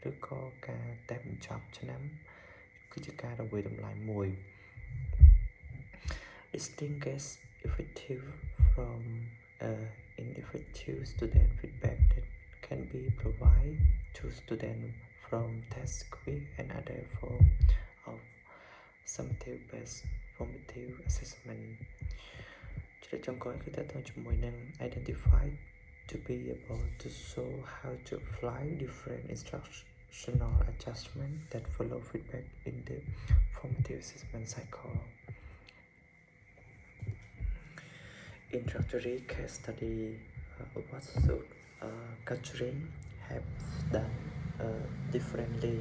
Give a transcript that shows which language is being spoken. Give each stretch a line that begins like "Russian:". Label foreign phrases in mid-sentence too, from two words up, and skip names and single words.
Khmer: ឬក៏ការតេស្តបញ្ចប់ឆ្នាំគឺជាការរំវិតម្លៃមួយ
English: distinguish effective from ineffective student feedback that can be provided to students from test quiz and other form of summative based formative assessment
Khmer: ចំណុចចុងក្រោយគឺតើតើជាមួយនឹង
English: identify to be able to show how to apply different instructional adjustment that follow feedback in the formative assessment cycle. Introductory case study what should Catherine have done differently.